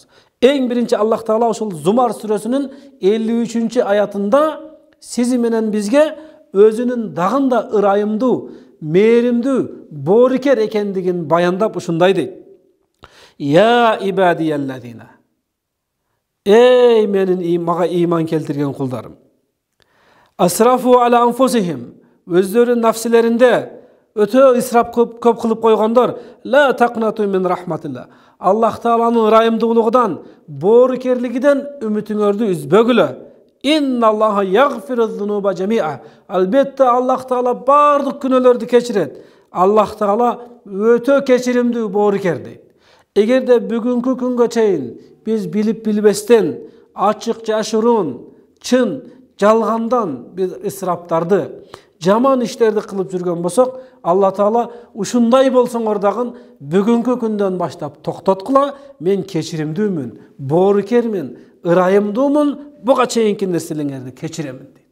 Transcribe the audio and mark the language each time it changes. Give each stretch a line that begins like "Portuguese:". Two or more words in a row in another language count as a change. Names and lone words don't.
Kyrgyz: Эң биринчи Аллах Таала ошол Зумар сүрөсүнүн 53 аятында сизи менен бизге өзүнүн дагында ырайымдуу, мээримдүү, боорукер экендигин баяндап ушундай дейт.
Arabic: يا عبادي الذين.
Kyrgyz: Эй менин мага иман келтирген кулдарым.
Arabic: أسرفوا على أنفسهم.
Kyrgyz: Өздөрүнүн нафсилеринде өтө исрап көп кылып койгондор.
Arabic: لا تقنطوا من رحمة الله.
Kyrgyz: Аллах Тааланын ырайымдуулугунан, боорукерлигиден үмүтүңөрдү үзбөгүлө.
Arabic: إن الله يغفر الذنوب جميعا.
Kyrgyz: Албетте Аллах Таала бардык күнөөлөрдү кечирет. Аллах Таала өтө кечиримдүү, боорукер дейт. Эгерде бүгүнкү күнгө чейин биз билип билбестен, ачык жашыруун, чын, жалгандан биз исраптарды, жаман иштерди кылып жүргөн болсок, Алла Таала ушундай болсоңор дагы бүгүнкү күндөн баштап токтоткула, мен кечиримдүүмүн, боорукермин, ырайымдуумун, буга чейинки нерселерди кечиремин дейт.